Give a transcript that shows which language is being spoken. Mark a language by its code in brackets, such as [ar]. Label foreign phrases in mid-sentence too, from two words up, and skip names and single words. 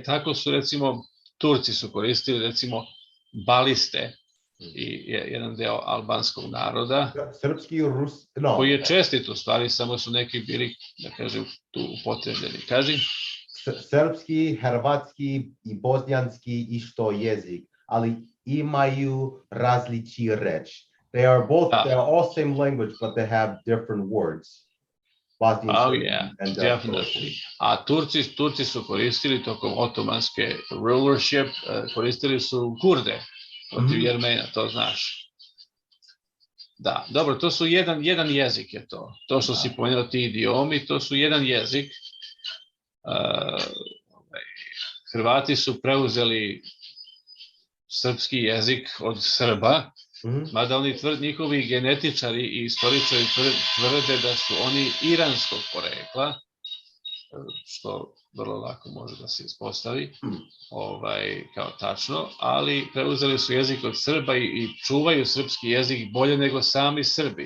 [sr] Tako su, recimo, Turci su koristili, recimo, baliste i jedan deo albanskog naroda, Srpski, koji je čestit u stvari, samo su neki bili, da kažem, tu upotrebljeni. Kaži? Srpski, hrvatski i bosnijanski isto jezik, ali imaju različiti reč. [en] They are all same language, but they have different words. Bosnian, yeah, and definitely. [sr] A Turci su koristili tokom otomanske rulership, koristili su Kurde protiv Jermena, to znaš. Da, dobro, to su jedan jezik je to. To što si pomenuo ti idiomi, to su jedan jezik. Hrvati su preuzeli srpski jezik od Srba, mada oni njihovi genetičari i istoričari tvrde da su oni iranskog porekla, što vrlo lako može da se ispostavi kao tačno, ali preuzeli su jezik od Srba i čuvaju srpski jezik bolje nego sami Srbi.